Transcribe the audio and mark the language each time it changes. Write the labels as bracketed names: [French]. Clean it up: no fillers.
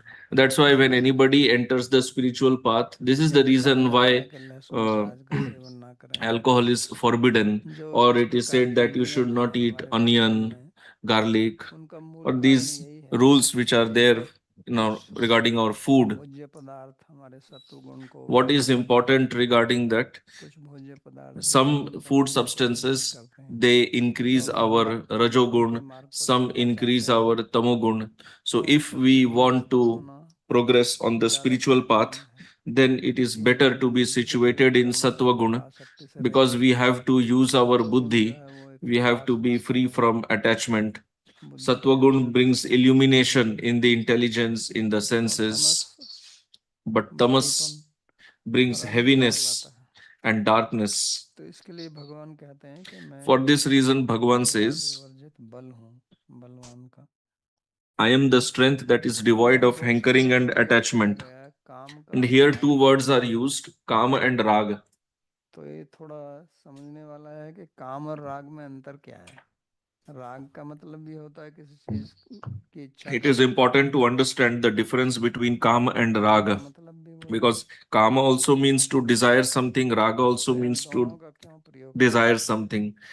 [English] That's why when anybody enters the spiritual path, this is the reason why uh, alcohol is forbidden, or it is said that you should not eat onion, garlic, or these rules which are there regarding our food. [Hindi] भोज्य पदार्थ हमारे सत्व गुण को [English] What is important regarding that? [Hindi] कुछ भोज्य पदार्थ [English] Some food substances, they increase our rajogun, some increase our tamogun. So if we want to progress on the spiritual path, then it is better to be situated in sattva guna, because we have to use our buddhi, we have to be free from attachment. Sattva gun brings illumination in the intelligence, in the senses, but tamas brings heaviness and darkness. [Hindi] तो इसके लिए भगवान कहते हैं कि मैं [English] For this reason, Bhagavan says, [Hindi] विवर्जित बल हूँ, बलवान का। [English] I am the strength that is devoid of hankering and attachment. And here two words are used, kama and raga. [Hindi] तो ये थोड़ा समझने वाला है कि काम और राग में अंतर क्या है। राग का मतलब भी होता है किसी चीज की इच्छा। [English] It is important to understand the difference between kama and raga, because kama also means to desire something, raga also means to desire something.